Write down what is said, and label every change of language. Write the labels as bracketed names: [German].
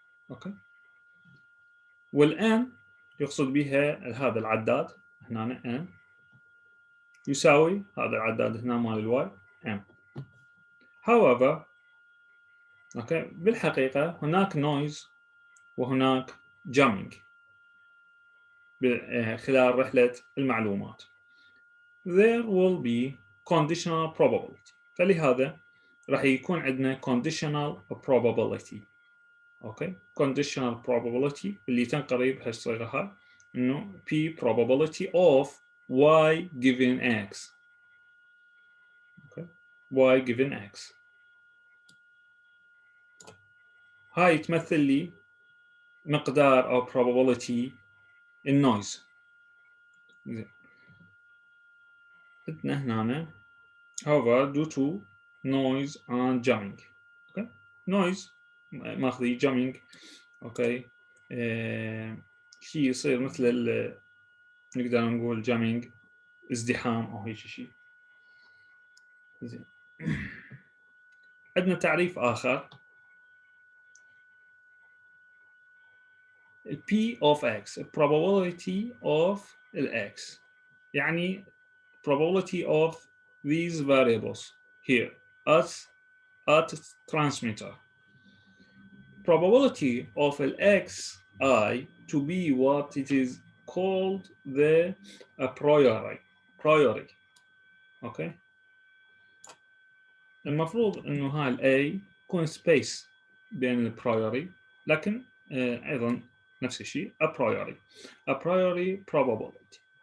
[Arabic] اوكي، والان يقصد بها هذا العداد هنا n يساوي هذا العداد هنا مال الواي m. however، اوكي، بالحقيقة هناك نويز وهناك جامينج خلال رحلة المعلومات. [English] there will be conditional probability، [Arabic] فلهذا راح يكون عندنا [English] conditional probability. Okay, conditional probability [Arabic] اللي تنقرب هالصيغة هاي انه [English] P probability of y given x. [Arabic] اوكي، y given x هاي تمثل لي مقدار او probability النويز. عندنا هنا [English] however due to noise and jamming. okay. noise [Arabic] ماخذ جامينج، اوكي، شيء يصير مثل نقدر نقول جامينج ازدحام او هيك شيء. زين. عندنا تعريف اخر [English] P of X probability of X، يعني probability of these variables here at transmitter. Probability of xi to be what it is called the a priori. [Arabic] اوكي، المفروض انه هاي الاي يكون سبيس بين البرايوري، لكن ايضا نفس الشيء a priori probability.